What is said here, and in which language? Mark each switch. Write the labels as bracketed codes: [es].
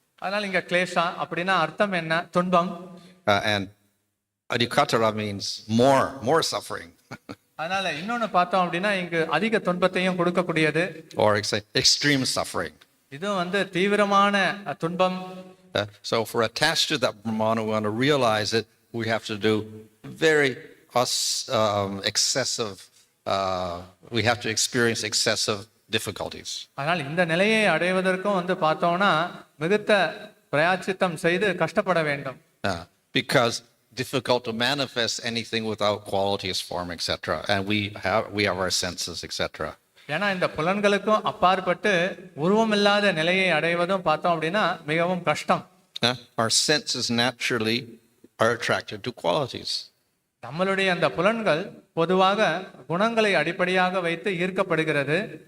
[ta] அதனால இங்க கிளேஷா அப்படின்னா அர்த்தம் என்ன? துன்பம். [en] And adhikatara means more suffering. [ta] அதனால இன்னொன்னு பார்த்தோம் அப்படின்னா இங்கு அதிக துன்பத்தையும் கொடுக்கக்கூடியது. [en] Or extreme suffering. [ta] இது வந்து தீவிரமான துன்பம். [en] So if we're attached to that Brahman, we want to realize it, we have to do very excessive, we have to experience excessive difficulties. [ta] அதனால இந்த நிலையை அடைவதற்கும் வந்து பார்த்தோம்னா மிகுந்த பிரயாச்சித்தம் செய்து கஷ்டப்பட வேண்டும். [en] Because difficult to manifest anything without qualities, form, etc. And we have our senses, etc. [ta] ஏன்னா இந்த புலன்களுக்கும் அப்பாற்பட்டு உருவம் இல்லாத நிலையை அடைவதும் பார்த்தோம் அப்படின்னா மிகவும் கஷ்டம். [en] Our senses naturally are attracted to qualities. [ta] நம்மளுடைய அந்த புலன்கள் பொதுவாக குணங்களை அடிப்படையாக வைத்து ஈர்க்கப்படுகிறது.